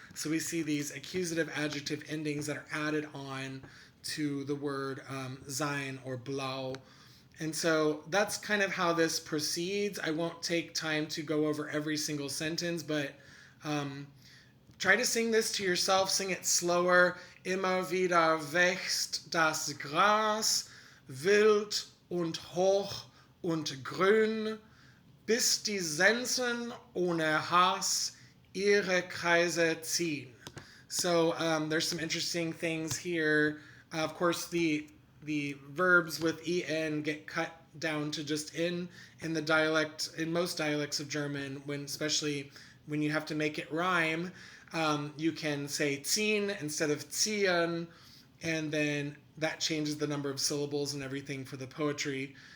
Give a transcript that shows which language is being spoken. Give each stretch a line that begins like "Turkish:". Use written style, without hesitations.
English: So we see these accusative adjective endings that are added on to the word sein or blau. And so that's kind of how this proceeds. I won't take time to go over every single sentence, but try to sing this to yourself. Sing it slower.
German: Immer wieder wächst das Gras, wild und hoch und grün, bis die Sensen ohne Hass ihre Kreise ziehen.
English: So there's some interesting things here. Of course, the verbs with en get cut down to just in the dialect, in most dialects of German, especially when you have to make it rhyme. You can say ziehen instead of ziehen, and then that changes the number of syllables and everything for the poetry.